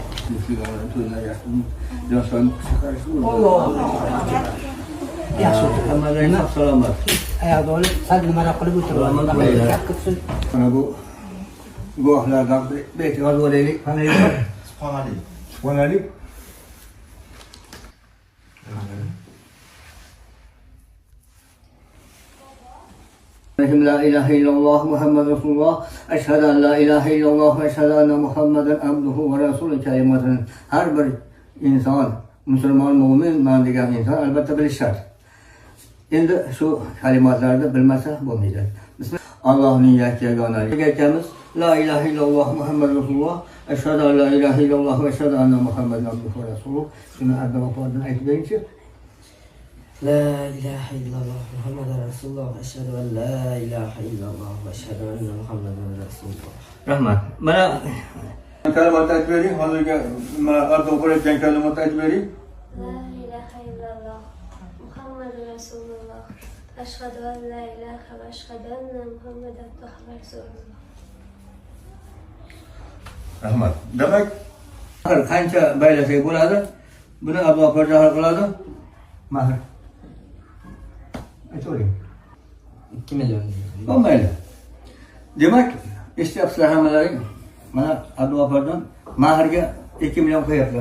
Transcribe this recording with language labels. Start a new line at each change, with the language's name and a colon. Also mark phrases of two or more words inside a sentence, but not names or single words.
Uzbek: sigara to'ylar yaxshi. Yoshlarni chiqarish yaxshi. Hammalarga salomat. Oyoqda olib, sal nimalar qilib o'tiraman. Mana bu guvohlardan bir yozib olaylik. Subhanallah.
Arabic: لا إله إلا الله محمد رسول الله. أشهد أن لا إله إلا الله وأشهد أن محمدا عبده ورسوله
Uzbek: kelimatının her bir insan, Müslüman, mümin, ben degan insan albatta bilish shart. Endi shu kalimatlarni bilmasa bo'lmaydi. Allohning yagonaligi aytamiz.
Arabic: لا إله إلا الله محمد رسول الله أشهد أن لا إله إلا الله وأشهد أن محمدا عبده ورسوله.
Uzbek: Shuni adabdan aytib beringchi.
Arabic: لا إله إلا الله محمد رسول الله أشهد أن لا إله إلا الله وأشهد أن محمدا رسول الله.
Uzbek: Rahmat. Mana kalimat aytib bering. Hozirgi mana ardoq bo'layotgan kalimat aytib bering.
Arabic: لا إله إلا الله محمد رسول الله. أشهد أن لا إله وأشهد أن محمدا رسول الله.
Uzbek: Rahmat. Demak, qancha baylasak bo'ladi? Buni Abu Bakr hal qiladi. Mahr. Aytavering. 2 milyon. Bo'lmaydi. Demak, eshityapsizlar hammalaring. Mana Abu Bakrdan mahrga 2 million qo'yaptilar.